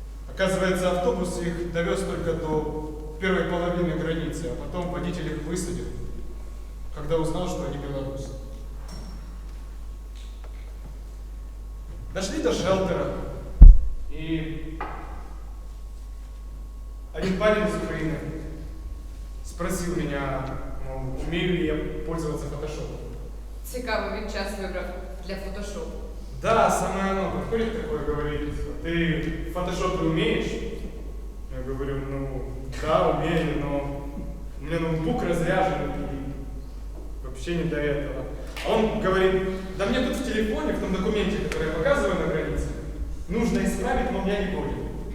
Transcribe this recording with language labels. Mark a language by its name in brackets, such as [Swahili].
[Russian] Оказывается, автобус их довез только до первой половины границы, а потом водитель их высадил, когда узнал, что они белорусы. Дошли до шелтера, и один парень из Украины спросил меня, мол, умею ли я пользоваться фотошопом. [Ukrainian] Цікаво, він час вибрав для фотошопу. [Russian] Да, самое оно. Подходит такое, говорит, ты фотошоп умеешь? Я говорю, ну, да, умею, но у меня ноутбук разряжен и вообще не до этого. А он говорит, да мне тут в телефоне, в том документе, который я показываю на границе, нужно исправить, но я не понял.